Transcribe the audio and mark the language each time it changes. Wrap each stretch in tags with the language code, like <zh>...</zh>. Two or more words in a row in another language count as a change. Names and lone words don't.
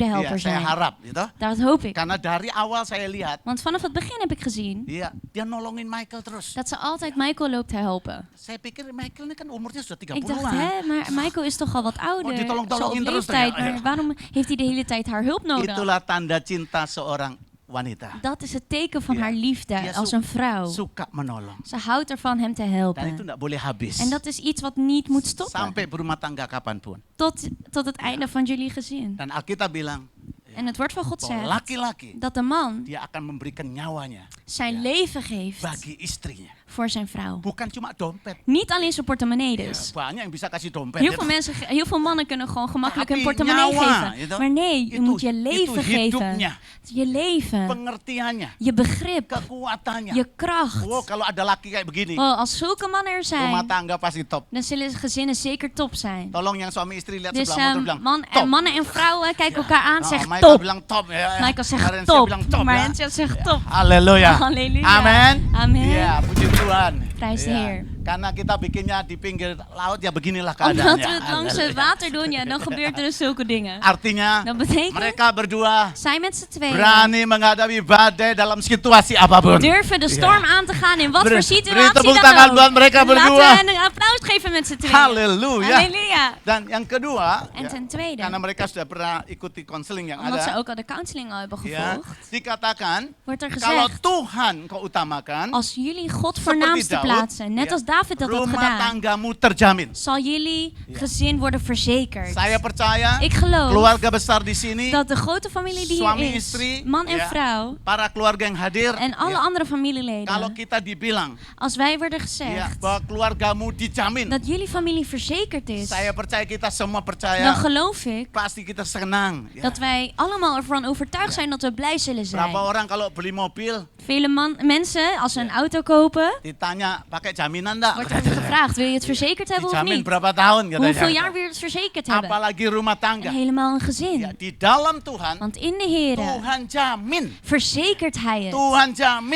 <id>Iya, helper saya</id> <nl>zijn.</nl> <id>harap, gitu.</id> <nl>Dat hoop ik.</nl> <id>Karena dari awal saya lihat,</id> <nl>Want vanaf het begin heb ik gezien</nl> <id>iya, dia nolongin Michael terus.</id> <nl>dat ze altijd Michael loopt te helpen.</nl> <id>Saya pikir Michael ini kan umurnya sudah</id> <nl>Ik dacht,</nl> <id>30-an.</id> <nl>hè, maar Michael is toch al wat ouder, zo op</nl> <id>ditolong-tolongin terus</id> <nl>leeftijd, toch, ja? maar waarom heeft hij de hele tijd haar hulp nodig?</nl> <id>Itulah tanda cinta seorang wanita.</id> <nl>Dat is het teken van Ja. haar liefde</nl> <id>Dia</id> <nl>als een vrouw.</nl> <id>suka menolong.</id> <nl>Ze houdt ervan hem te</nl> <id>Dan itu</id> <nl>helpen.</nl> <id>tidak boleh habis.</id> <nl>En dat is iets wat niet moet stoppen.</nl> <id>Sampai berumah tangga kapanpun.</id> <nl>Tot het einde van jullie gezin.</nl> <id>Dan Alkitab bilang,</id> <nl>En het woord van God</nl> <id>bahwa</id> <nl>zegt</nl> <id>laki-laki</id> <nl>dat de man</nl> <id>dia akan memberikan nyawanya</id> <nl>zijn leven geeft</nl> <id>bagi istrinya.</id> <nl>voor zijn vrouw.</nl> <id>Bukan cuma dompet.</id> <nl>Niet alleen zijn portemonnee</nl> <id>Ya,</id> <nl>dus.</nl> <id>banyak yang bisa kasih dompet.</id> <nl>Heel</nl> <id>ya</id> <nl>veel,</nl> <id>toh.</id> <nl>mensen, heel veel mannen kunnen gewoon gemakkelijk hun</nl> <id>Tapi</id> <nl>portemonnee</nl> <id>nyawa,</id> <nl>geven. Maar nee, je moet je leven geven.</nl> <id>hidupnya,</id> <nl>Je leven,</nl> <id>pengertiannya,</id> <nl>je begrip,</nl> <id>kekuatannya.</id> <nl>je kracht.</nl> <id>Oh, kalau ada laki kayak begini,</id> <nl>Oh, als zulke mannen er</nl> <id>rumah</id> <nl>zijn,</nl> <id>tangga pasti top.</id> <nl>dan zullen gezinnen zeker top zijn.</nl> <id>Tolong yang suami istri lihat</id> <nl>Dus</nl> <id>sebelah motor bilang,</id> <nl>top. mannen en vrouwen kijken elkaar aan, Oh, zeggen Michael top.</nl> <id>bilang top ya.</id> <nl>Michael zegt Marensia top.</nl> <id>bilang top ya.</id> <nl>Marensia zegt top.</nl> <id>Haleluya.</id> <nl>Halleluja.</nl> <id>Amin.</id> <nl>Amin.</nl> <id>Ya, puji Tuhan.</id> <nl>Prijs de</nl> <id>Ya,</id> <nl>Heer.</nl> <id>Karena kita bikinnya di pinggir laut, ya beginilah</id> <nl>Omdat</nl> <id>keadaannya.</id> <nl>we het langs het water doen, ja, dan gebeurt er zulke dingen.</nl> <id>Artinya,</id> <nl>Dat betekent,</nl> <id>mereka berdua</id> <nl>zij met z'n tweeën</nl> <id>berani menghadapi badai dalam situasi apapun.</id> <nl>durven de storm aan te gaan in wat</nl> <id>Beri-</id> <nl>voor</nl> <id>beri</id> <nl>situatie</nl> <id>tepuk</id> <nl>dan</nl> <id>tangan</id> <nl>ook.</nl> <id>buat mereka berdua.</id> <nl>Laten we hen een applaus geven met z'n tweeën.</nl> <id>Haleluya.</id> <nl>Halleluja.</nl> <id>Dan yang kedua,</id> <nl>En</nl> <id>ya,</id> <nl>ten tweede,</nl> <id>karena mereka sudah pernah ikuti konseling yang</id> <nl>omdat ze</nl> <id>ada,</id> <nl>ook al de counseling al hebben</nl> <id>ya,</id> <nl>gevolgd,</nl> <id>dikatakan</id> <nl>wordt er</nl> <id>kalau</id> <nl>gezegd,</nl> <id>Tuhan kau utamakan,</id> <nl>als jullie God</nl> <id>seperti</id> <nl>voornaamste</nl> <id>Daud,</id> <nl>plaatsen, net</nl> <id>ya,</id> <nl>als David dat had</nl> <id>rumah</id> <nl>gedaan,</nl> <id>tanggamu terjamin.</id> <nl>zal jullie gezin worden verzekerd.</nl> <id>Saya percaya</id> <nl>Ik geloof</nl> <id>keluarga besar di sini,</id> <nl>dat de grote familie die</nl> <id>suami</id> <nl>hier is,</nl> <id>istri,</id> <nl>man en</nl> <id>ya,</id> <nl>vrouw,</nl> <id>para keluarga yang hadir,</id> <nl>en alle</nl> <id>ya,</id> <nl>andere</nl> <id>kalau</id> <nl>familieleden,</nl> <id>kita dibilang</id> <nl>als wij worden</nl> <id>ya,</id> <nl>gezegd</nl> <id>bahwa keluargamu dijamin,</id> <nl>dat jullie familie verzekerd is,</nl> <id>saya percaya kita semua</id> <nl>dan</nl> <id>percaya,</id> <nl>geloof ik</nl> <id>pasti kita senang. Ya.</id> <nl>dat wij allemaal ervan overtuigd zijn dat we blij zullen zijn.</nl> <id>Berapa orang kalau beli mobil</id> <nl>Vele mensen, als ze een auto kopen,</nl> <id>ditanya pakai jaminan enggak?</id> <nl>wordt er gevraagd, wil je het verzekerd hebben of</nl> <id>Dijamin</id> <nl>niet?</nl> <id>berapa tahun katanya.</id> <nl>Hoeveel jaar wil je het verzekerd hebben?</nl> <id>Apalagi rumah</id> <nl>En</nl> <id>tangga.</id> <nl>helemaal een</nl> <id>Ya,</id> <nl>gezin.</nl> <id>di dalam Tuhan,</id> <nl>Want in de Heer</nl> <id>Tuhan jamin.</id> <nl>verzekert Hij het.</nl> <id>Tuhan jamin</id>